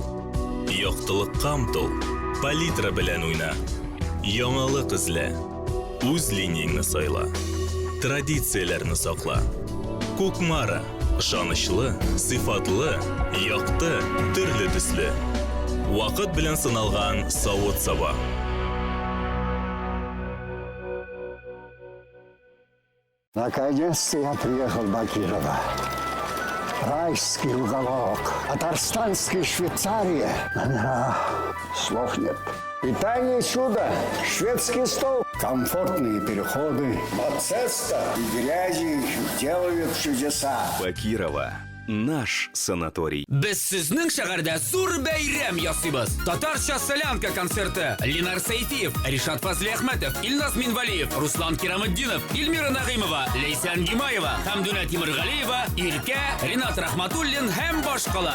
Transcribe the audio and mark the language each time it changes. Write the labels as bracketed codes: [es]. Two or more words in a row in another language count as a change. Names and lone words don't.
[tt] Яктылыкка омтыл, палитра белән уйна. Яңалык эзлә. Үз линияңне сайла. Традицияләрне сакла. Кукмара, ышанычлы, сыйфатлы, якты, төрле төсле. Вакыт белән сыналган савыт-саба. [ru] Наконец-то я приехал в Бакирово. Райский уголок. Татарстанской Швейцарии. Номера. Слов нет. Питание чудо. Шведский стол. Комфортные переходы. Мацеста и грязи делают чудеса. Бакирова. Наш санаторий. [tt] Без сезнең шәһәрдә зур бәйрәм ясыйбыз. Татарча солянка концерты. Ленар Сәйфиев, Ришат Фазли Әхмәтов, Илназ Минвалиев, Руслан Кираметдинов, Илмира Нагыймова, Лейсан Гимаева, Хәмдүнә Тимергалиева, Иркә, Ринат Рахматуллин һәм башкалар.